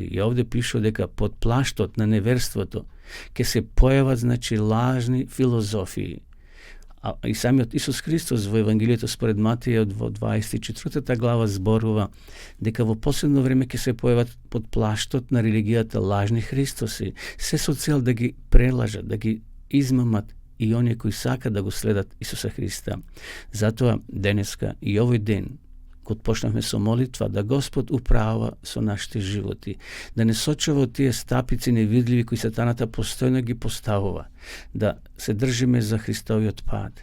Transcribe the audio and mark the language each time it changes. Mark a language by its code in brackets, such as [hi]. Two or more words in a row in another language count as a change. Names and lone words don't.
[mk] И овде пишува дека под плаштот на неверството ќе се појават, лажни филозофии. И самиот Исус Христос во Евангелието според Матеја во 24 глава зборува дека во последно време ќе се појават под плаштот на религијата лажни Христоси, се со цел да ги прелажат, да ги измамат [sr] i oni koji [mk] сака да го следат Исуса Христа. Затоа денеска и овој ден, кога почнавме со молитва, да Господ управа со нашите животи, да не сочува од тие стапици невидливи кои сатаната постојно ги поставува, да се држиме за Христовиот пат.